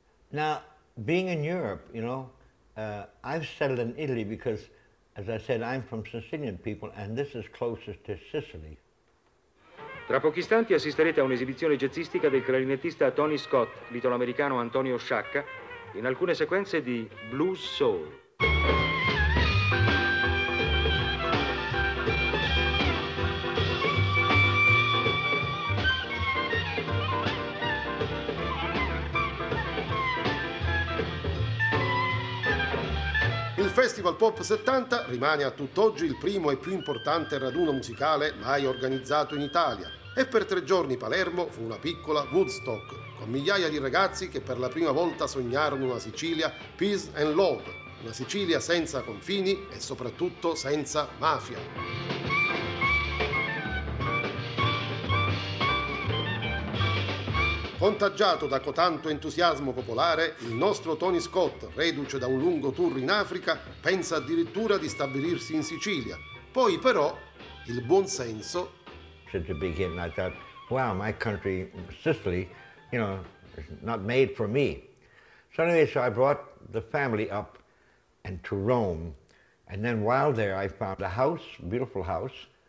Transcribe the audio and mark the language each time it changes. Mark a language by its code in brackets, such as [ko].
[en] Now, being in Europe, you know, I've settled in Italy because, as I said, I'm from Sicilian people and this is closest to Sicily. [it] Tra pochi istanti assisterete a un'esibizione jazzistica del clarinettista Tony Scott, l'italoamericano Antonio Sciacca, in alcune sequenze di Blues Soul. Il Festival Pop 70 rimane a tutt'oggi il primo e più importante raduno musicale mai organizzato in Italia. E per 3 giorni Palermo fu una piccola Woodstock, con migliaia di ragazzi che per la prima volta sognarono una Sicilia [en] peace and love, [it] una Sicilia senza confini e soprattutto senza mafia. Contagiato da cotanto entusiasmo popolare, il nostro Tony Scott, reduce da un lungo tour in Africa, pensa addirittura di stabilirsi in Sicilia. Poi però il buon senso. [en] To begin, I thought, wow, my country, Sicily, you know, is not made for me. So anyway, so I brought the family up and to Rome. And then while there, I found a house, beautiful house.